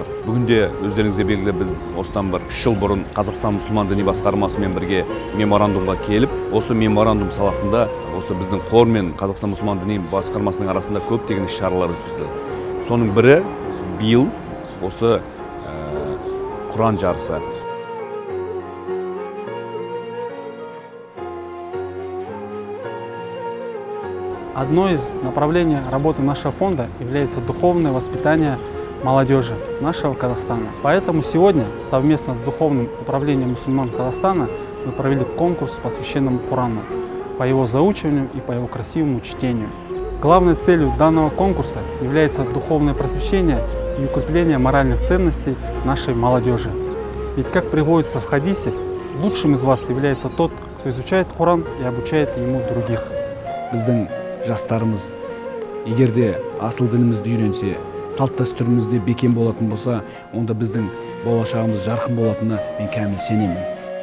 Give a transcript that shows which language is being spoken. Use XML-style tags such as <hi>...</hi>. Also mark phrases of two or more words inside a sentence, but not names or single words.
<kk>Бүгінде өздеріңізге белгілі, біз осыдан 3 жыл бұрын Қазақстан мұсылман діни басқармасымен бірге меморандумға келіп, осы меморандум саласында осы біздің қор мен Қазақстан мұсылман діни басқармасының арасында көптеген іс-шаралар өткізді. Соның бірі биыл осы Құран жарысы.</kk> <ru>Одно из направлений работы нашего фонда является духовное воспитание молодежи нашего Казахстана. Поэтому сегодня совместно с Духовным управлением мусульман Казахстана мы провели конкурс, посвященный Корану, по его заучиванию и по его красивому чтению. Главной целью данного конкурса является духовное просвещение и укрепление моральных ценностей нашей молодежи. Ведь, как приводится в хадисе, лучшим из вас является тот, кто изучает Коран и обучает ему других.</ru> <kk>Жастарымыз егерде асыл дінімізді үйренсе, салт дәстүрімізде бекем болатын болса, онда біздің болашағымыз жарқын болатынына мен кәміл сенемін.</kk>